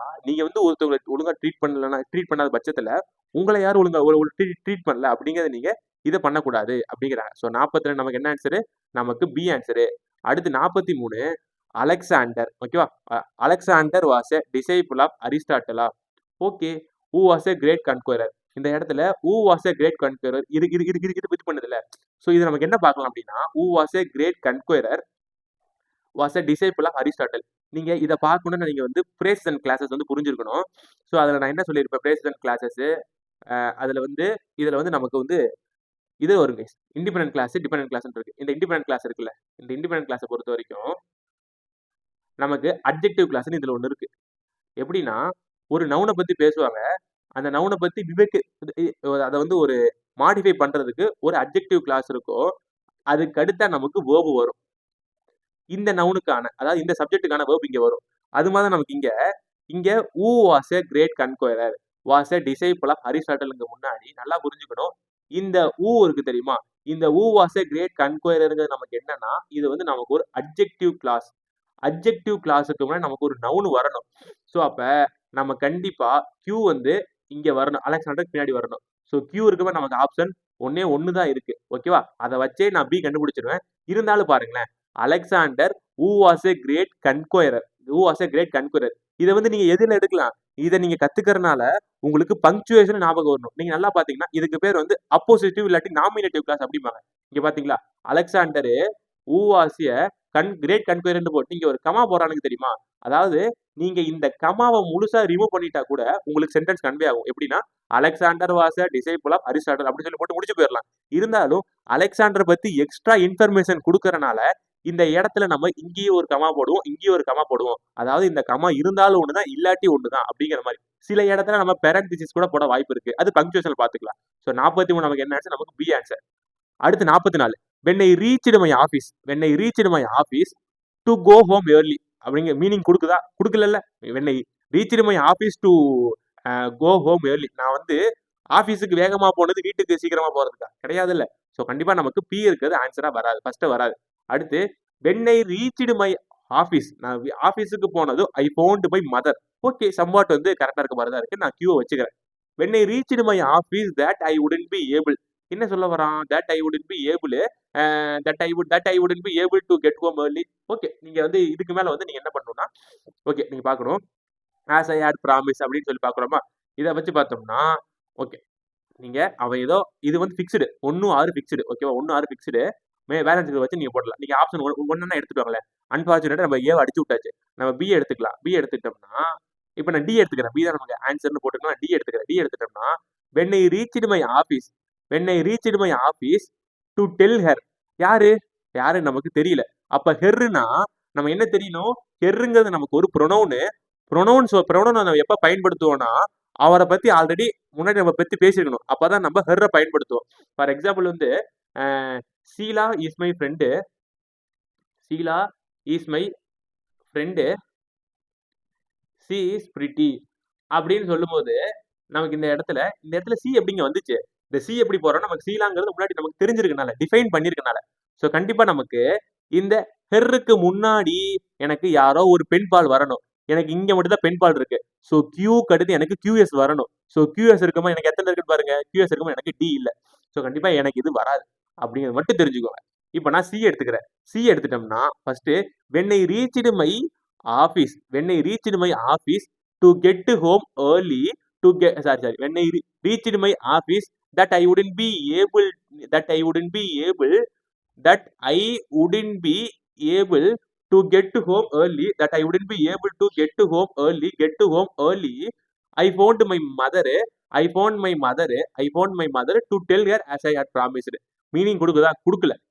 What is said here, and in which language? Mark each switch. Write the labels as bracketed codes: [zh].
[ta] நீங்க வந்து ஒருத்தவங்களை ஒழுங்கா ட்ரீட் பண்ணாத பட்சத்துல உங்களை யாரும் ஒழுங்கா ட்ரீட் பண்ணல அப்படிங்கறத நீங்க இதை பண்ணக்கூடாது அப்படிங்கிறாங்க. ஸோ 42 நமக்கு என்ன ஆன்சரு? நமக்கு பி ஆன்சரு. அடுத்து 43 அலெக்சாண்டர். ஓகேவா? [en] Alexander was a disciple of அரிஸ்டாட்டலா. Okay. Who was a great conqueror. [ta] இந்த இடத்துல [en] who was a great conqueror [ta] இது பண்ணுதுல. ஸோ இது நமக்கு என்ன பார்க்கலாம் அப்படின்னா [en] who was a great conqueror was a disciple of Aristotle. [ta] நீங்க இதை பார்க்கணும்னு நீங்க வந்து பிரேசஸ் அண்ட் கிளாஸஸ் வந்து புரிஞ்சிருக்கணும். ஸோ அதில் நான் என்ன சொல்லியிருப்பேன், பிரேசஸ் அண்ட் கிளாஸஸ் அதில் வந்து இதில் வந்து நமக்கு வந்து இது வருங்க, இண்டிபெண்டன்ட் கிளாஸ் டிபெண்டன்ட் கிளாஸ் இருக்கு. இந்த இண்டிபெண்டன்ட் கிளாஸ் இருக்குல்ல, இந்த இண்டிபெண்டன்ட் கிளாஸை பொறுத்த வரைக்கும் நமக்கு அட்ஜெக்டிவ் கிளாஸ்னு இதில் ஒன்று இருக்கு. எப்படின்னா ஒரு நவுனை பத்தி பேசுவாங்க, அந்த நவுனை பத்தி அதை வந்து ஒரு மாடிஃபை பண்றதுக்கு ஒரு அட்ஜெக்டிவ் கிளாஸ் இருக்கும். அதுக்கு அடுத்தா நமக்கு வேர்பு வரும். இந்த நவுனுக்கான, அதாவது இந்த சப்ஜெக்டுக்கான வேர்ப் இங்க வரும். அது மாதிரி நமக்கு இங்க [en] who was a great conqueror was a disciple of Aristotle [ta] முன்னாடி நல்லா புரிஞ்சுக்கணும். இந்த who இருக்கு தெரியுமா, இந்த [en] who was a great conqueror [ta] ங்கிறது நமக்கு என்னன்னா, இது வந்து நமக்கு ஒரு அட்ஜெக்டிவ் கிளாஸ். அட்ஜெக்டிவ் கிளாஸுக்கு முன்னாடி நமக்கு ஒரு நவுன் வரணும். ஸோ அப்ப நம்ம கண்டிப்பா Q வந்து இங்க வரணும், அலெக்சாண்டர் பின்னாடி வரணும். ஸோ Q இருக்குமே நமக்கு ஆப்ஷன் ஒன்று தான் இருக்கு. ஓகேவா, அதை வச்சே நான் பி கண்டுபிடிச்சிருவேன். இருந்தாலும் பாருங்களேன், [en] Alexander who was a great conqueror, who was a great conqueror. [ta] இதை வந்து நீங்க எதுல எடுக்கலாம், இதை நீங்க கத்துக்கிறதுனால உங்களுக்கு பங்க்சுவேஷன் ஞாபகம் வரணும். நீங்க நல்லா பாத்தீங்கன்னா இதுக்கு பேர் வந்து அப்போசிட்டிவ் இல்லாட்டி நாமினேட்டிவ் கிளாஸ் அப்படிம்பாங்க. இங்க பாத்தீங்களா, Alexander [en] who was a [ta] great கன்குயரர்னு போட்டு இங்க ஒரு கமா போறானுங்க தெரியுமா. அதாவது நீங்க இந்த கமாவை முழுசா ரிமூவ் பண்ணிட்டா கூட உங்களுக்கு சென்டென்ஸ் கன்வே ஆகும். எப்படின்னா Alexander [en] was a disciple of Aristotle [ta] அப்படின்னு சொல்லி போட்டு முடிச்சு போயிடலாம். இருந்தாலும் அலெக்சாண்டர் பத்தி எக்ஸ்ட்ரா இன்ஃபர்மேஷன் கொடுக்கறனால இந்த இடத்துல நம்ம இங்கேயும் ஒரு கமா போடுவோம், இங்கேயும் ஒரு கமா போடுவோம். அதாவது இந்த கமா இருந்தாலும் ஒண்ணுதான், இல்லாட்டி ஒண்ணுதான் அப்படிங்கிற மாதிரி. சில இடத்துல நம்ம பேரண்டிசிஸ் கூட போட வாய்ப்பு இருக்கு. அது பங்க்சுவேஷன் பாத்துக்கலாம். ஸோ 43 நமக்கு என்ன ஆன்சர், நமக்கு பி ஆன்சர். [en] அடுத்து 44, when I reached my office, when I reached my office to go home early [ta] அப்படிங்கிற மீனிங் கொடுக்குதா, கொடுக்கல. [en] when I reached my office to go home early, [ta] நான் வந்து ஆபீஸுக்கு வேகமா போனது வீட்டுக்கு சீக்கிரமா போறதுக்கா, கிடையாது இல்ல. ஸோ கண்டிப்பா நமக்கு பி இருக்கிறது ஆன்சரா வராது, ஃபர்ஸ்ட் வராது. [en] அடுத்து when I reached my office, [ta] நான் ஆபீஸுக்கு போனது [en] I found my mother. [ta] Okay, somewhat வந்து கரெக்டா இருக்க மாதிரி தான் இருக்கு, நான் கியூவை வச்சுக்கிறேன். [en] when I reached my office that I wouldn't be able, [ta] என்ன சொல்ல வரான், [en] that I wouldn't be able, that I wouldn't be able to get home early. [ta] Okay, நீங்க வந்து இதுக்கு மேல வந்து நீங்க என்ன பண்ணணும்னா, ஓகே நீங்க பார்க்கணும் [en] as I had promised [ta] அப்படின்னு சொல்லி பார்க்குறோமா. இதை வச்சு பார்த்தோம்னா ஓகே, நீங்க அவன் ஏதோ இது வந்து ஃபிக்ஸ்டு 1-6 ஃபிக்ஸ்டு. ஓகேவா, 1-6 ஃபிக்ஸ்டு. பேலன்ஸ் வச்சு நீங்க போடலாம். நீங்க ஆப்ஷன் ஒன்னா எடுத்துட்டாங்களே, அன்பார்ச்சுனேட்டா நம்ம ஏ அடிச்சு விட்டாச்சு, நம்ம பி எடுத்துக்கலாம். பி எடுத்துட்டோம்னா இப்போ நான் டி எடுத்துக்கிறேன். பி தான் நமக்கு ஆன்சர்னு போட்டுக்கலாம். டி எடுத்துக்கிறேன். டி எடுத்துட்டோம்னா [en] when I reached my office, when I reached my office to tell her, [ta] யாரு நமக்கு தெரியல. அப்ப ஹெர்னா நம்ம என்ன தெரியணும், ஹெர்ங்கிறது நமக்கு ஒரு ப்ரொனவுனு. ப்ரொனவுன் நம்ம எப்ப பயன்படுத்துவோம்னா அவரை பத்தி ஆல்ரெடி முன்னாடி நம்ம பத்தி பேசிருக்கணும், அப்பதான் நம்ம ஹெர்ரை பயன்படுத்துவோம். ஃபார் எக்ஸாம்பிள் வந்து [en] Sheela is my friend, Sheela is my friend, she is pretty [ta] அப்படின்னு சொல்லும் போது நமக்கு இந்த இடத்துல சி எப்படிங்க வந்துச்சு, இந்த சி எப்படி போறோம், நமக்கு சீலாங்கிறது முன்னாடி நமக்கு தெரிஞ்சிருக்கனால, டிஃபைன் பண்ணிருக்கனால. ஸோ கண்டிப்பா நமக்கு இந்த ஹெர்ருக்கு முன்னாடி எனக்கு யாரோ ஒரு பெண் பால் வரணும். எனக்கு இங்க மட்டும் தான் பெண் பால் இருக்கு. ஸோ கியூக்கு அடுத்து எனக்கு கியூஎஸ் வரணும். ஸோ கியூஎஸ் இருக்குமா, எனக்கு எத்தனை இருக்குன்னு பாருங்க, கியூஎஸ் இருக்குமா, எனக்கு டி இல்லை. ஸோ கண்டிப்பா எனக்கு இது வராது அப்படிங்கிறது மட்டும் தெரிஞ்சுக்கோங்க. இப்போ நான் சி எடுத்துக்கிறேன். சி எடுத்துட்டோம்னா first [en] when I reached my office, when I reached my office to get home early, to get sorry when I reached my office that I wouldn't be able that I wouldn't be able that I wouldn't be able to get home early, that I wouldn't be able to get home early, I found my mother, I found my mother to tell her as I had promised. [ta] Meaning கொடுக்குதா, கொடுக்கல.